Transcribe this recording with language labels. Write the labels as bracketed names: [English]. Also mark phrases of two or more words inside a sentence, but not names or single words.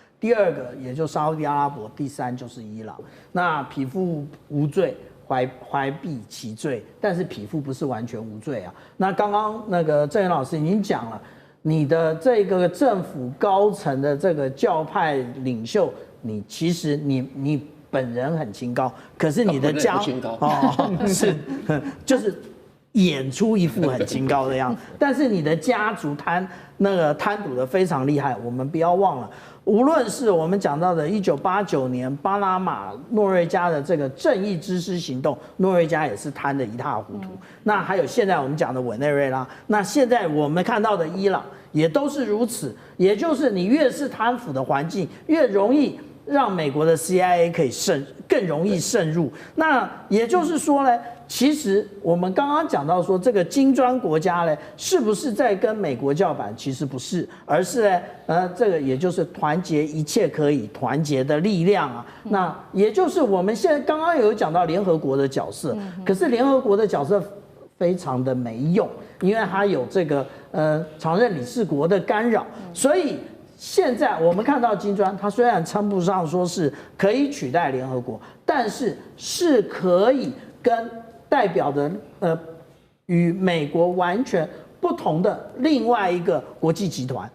[Chinese] 第二個也就沙烏地阿拉伯，第3就是伊朗。那匹夫無罪，懷璧其罪，但是匹夫不是完全無罪啊。那剛剛那個鄭源老師已經講了，你的這個政府高層的這個教派領袖，你其實你本人很清高，可是你的家是就是演出一副很清高的樣子，但是你的家族貪賭的非常厲害，我們不要忘了。無論是我們講到的1989年巴拿馬諾瑞加的這個正義之師行動，諾瑞加也是貪得一塌糊塗。那還有現在我們講的委內瑞拉，那現在我們看到的伊朗也都是如此。也就是你越是貪腐的環境，越容易讓美國的 CIA 可以更容易滲入。那也就是說呢，其實我們剛剛講到說，這個金磚國家呢，是不是在跟美國叫板？其實不是，而是呢，這個也就是團結一切可以團結的力量啊。那也就是我們現在剛剛有講到聯合國的角色，可是聯合國的角色非常的沒用，因為它有這個常任理事國的干擾，所以現在我們看到金磚，它雖然稱不上說是可以取代聯合國，但是是可以跟代表的與美國完全不不同的另外一個國際集團。